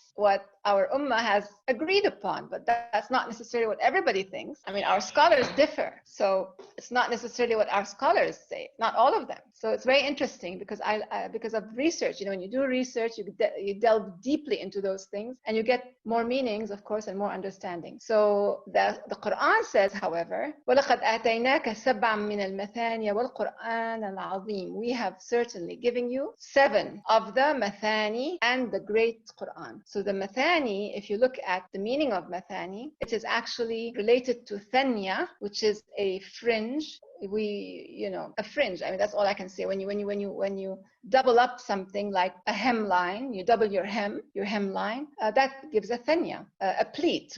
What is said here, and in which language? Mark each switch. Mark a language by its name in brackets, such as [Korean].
[English] what our ummah has agreed upon, but that's not necessarily what everybody thinks. I mean, our scholars differ, so it's not necessarily what our scholars say, not all of them. So it's very interesting because because of research, when you do research, you delve deeply into those things and you get more meanings, of course, and more understanding. So the Qur'an says, however, [Arabic] وَلَقَدْ آتَيْنَاكَ سَبْعًا مِنَ الْمَثَانِيَ وَالْقُرْآنَ الْعَظِيمِ. [English] We have certainly given you 7 of the Mathani and the great Qur'an. So the Mathani, if you look at the meaning of Mathani, it is actually related to Thanya, which is a fringe. A fringe. I mean, that's all I can say. When you double up something like a hemline, you double your hemline, that gives a thanya. A pleat.